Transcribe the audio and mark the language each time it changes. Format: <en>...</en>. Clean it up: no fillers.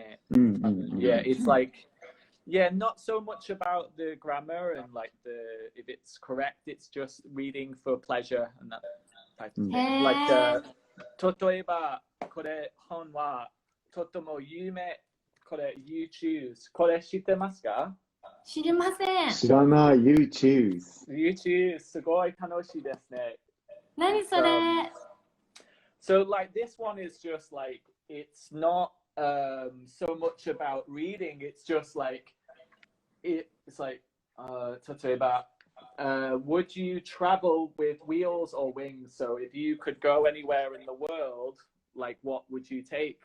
<en>Yeah, it's like, yeah, not so much about the grammar and like if it's correct, it's just reading for pleasure and that type of thing.</en> <ja>Like, 例えば、これ本はとても有名、これ You Choose、これ知ってますか？知りません。知らない。You Choose。You Choose、すごい楽しいですね。何それ</ja> <en>？So like this one is just like, it's not so much about reading, it's just like, it's like, 例えば、would you travel with wheels or wings? So if you could go anywhere in the world, like what would you take?</en>